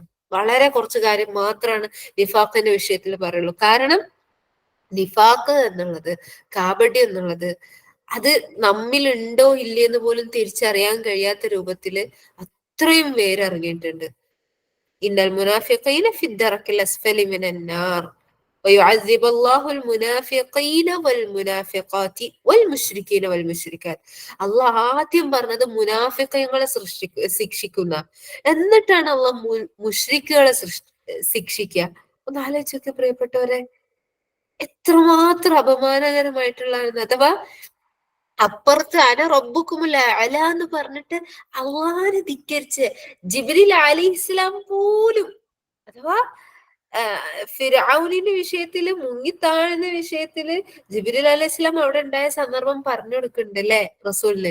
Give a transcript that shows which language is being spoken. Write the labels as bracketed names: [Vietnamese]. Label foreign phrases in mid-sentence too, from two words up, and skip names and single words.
[Malayalam] വളരെ കുറച്ച് കാര്യം മാത്രമാണ് നിഫാഖിന്റെ വിഷയത്തിൽ പറയുള്ളൂ. കാരണം നിഫാഖ് എന്നുള്ളത്, കാപട്യം എന്നുള്ളത് അത് നമ്മിലുണ്ടോ ഇല്ലയെന്ന് പോലും തിരിച്ചറിയാൻ കഴിയാത്ത രൂപത്തില് അത്രയും വേരിറങ്ങിയിട്ടുണ്ട്. [Arabic] إن المنافقين في الدرك الأسفل من النار ويعذب الله المنافقين والمنافقات والمشركين والمشركات. [Malayalam] അള്ളാഹ് ആദ്യം പറഞ്ഞത് മുനാഫിഖീങ്ങളെ ശിക്ഷിക്കുന്ന, എന്നിട്ടാണ് അള്ളാഹ് മുശ്രിക്കുകളെ ശിക്ഷിക്കുക. ഒന്ന് ആലോചിച്ച് നോക്കിയ പ്രിയപ്പെട്ടവരെ, എത്രമാത്രം അപമാനകരമായിട്ടുള്ളതാണ്. അഥവാ അപ്പുറത്ത് [Arabic] أنا ربكم الأعلى [Malayalam] എന്ന് പറഞ്ഞിട്ട് അള്ളാഹിനെ ധിക്കരിച്ച് ജിബ്രീൽ [Arabic] عليه السلام [Malayalam] പോലും, അഥവാ ഫിർഔനിന്റെ വിഷയത്തില് മുങ്ങിത്താഴുന്ന വിഷയത്തില് ജിബ്രീൽ അലൈഹിസ്സലാം അവിടെ ഉണ്ടായ സന്ദർഭം പറഞ്ഞു കൊടുക്കുന്നുണ്ട് അല്ലെ റസൂലിന്.